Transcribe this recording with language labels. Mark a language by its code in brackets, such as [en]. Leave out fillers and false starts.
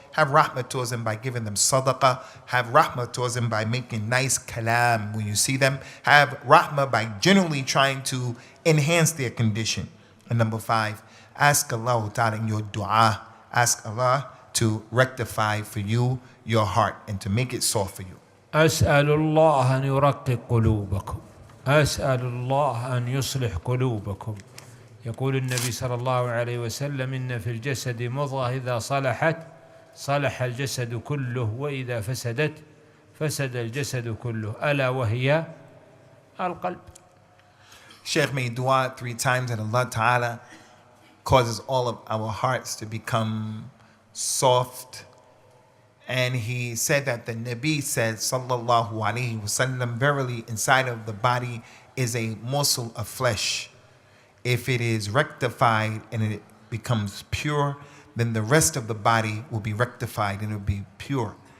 [en] Have rahmah towards them by giving them sadaqah. Have rahmah towards them by making nice kalam when you see them. Have rahmah by generally trying to enhance their condition. And number 5, ask Allah Ta'ala in your dua, ask Allah to rectify for you your heart and to make it soft for you. [ar] أسأل الله أن يرقق قلوبكم، أسأل الله أن يصلح قلوبكم. يقول النبي صلى الله عليه وسلم: إن في الجسد مضغة إذا صلحت صلح الجسد كله، وإذا فسدت فسد الجسد كله، ألا وهي القلب. [en] Sheikh made dua 3 times that Allah Ta'ala causes all of our hearts to become soft. And he said that the Nabi said, [ar] sallallahu alaihi wasallam, [en] verily inside of the body is a morsel of flesh. If it is rectified and it becomes pure, then the rest of the body will be rectified and it will be pure.